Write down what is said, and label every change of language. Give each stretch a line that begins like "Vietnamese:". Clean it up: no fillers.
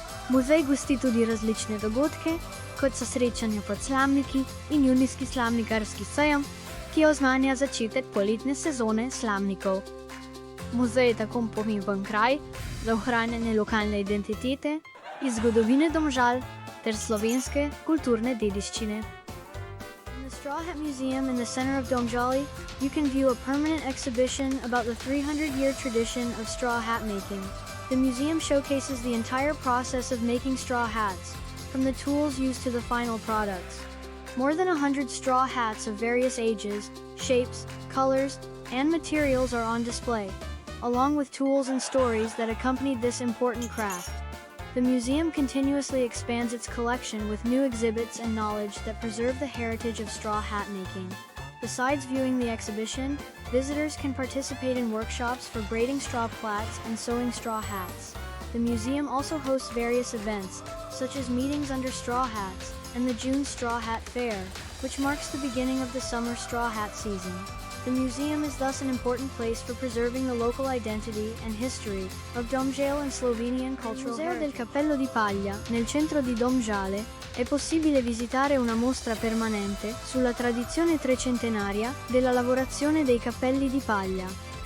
Slovenian: Muzej gosti tudi različne dogodke, kot so srečanja pod slamniki in junijski slamnikarski sejem, ki oznanja začetek poletne sezone slamnikov. Muzej je tako pomemben kraj za ohranjanje lokalne identitete, iz zgodovine Domžal ter slovenske kulturne dediščine.
English: In the Straw Hat Museum in the center of Domžale, you can view a permanent exhibition about the 300-year tradition of straw hat making. The museum showcases the entire process of making straw hats, from the tools used to the final products. More than 100 straw hats of various ages, shapes, colors, and materials are on display, along with tools and stories that accompanied this important craft. The museum continuously expands its collection with new exhibits and knowledge that preserve the heritage of straw hat making. Besides viewing the exhibition, visitors can participate in workshops for braiding straw plaits and sewing straw hats. The museum also hosts various events, such as meetings under straw hats and the June Straw Hat Fair, which marks the beginning of the summer straw hat season. The museum is thus an important place for preserving the local identity and history of Domžale and Slovenian cultural heritage.
Italian: Al Museo del Cappello di Paglia, nel centro di Domžale, è possibile visitare una mostra permanente sulla tradizione trecentenaria della lavorazione dei cappelli di paglia.